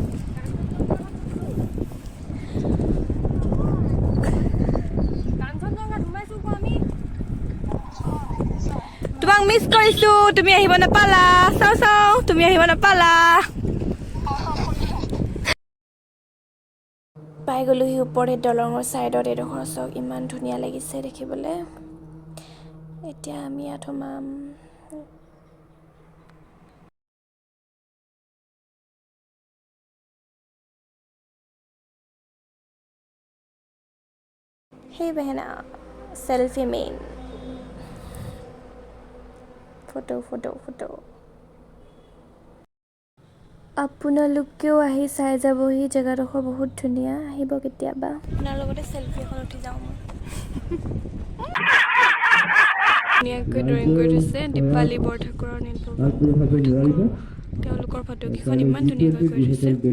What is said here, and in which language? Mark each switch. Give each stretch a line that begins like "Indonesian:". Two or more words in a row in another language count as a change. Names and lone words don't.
Assamese: তোমাক মিছ কৰিছোঁ, তুমি আহিব নাপালা। চাওঁ তুমি আহিব নাপালা। পাই গ'লোহি ওপৰত এই দলঙৰ ছাইডত। এইডোখৰ চাওক, ইমান ধুনীয়া লাগিছে দেখিবলৈ। এতিয়া আমি ইয়াত সোমাম।
Hindi: हे बहना सेल्फी मेन। फोटो फोटो फोटो।
Assamese: আপোনালোকেও আহি চাই যাবহি, জেগাডোখৰ বহুত ধুনীয়া, আহিব কেতিয়াবা। আপোনাৰ লগতে চেলফি এখন উঠি যাওঁ মই। ধুনীয়াকৈ ড্ৰয়িং কৰি থৈছে দীপালী বৰঠাকুৰৰ তেওঁলোকৰ ফটোকেইখন ইমান ধুনীয়াকৈ কৰি থৈছে।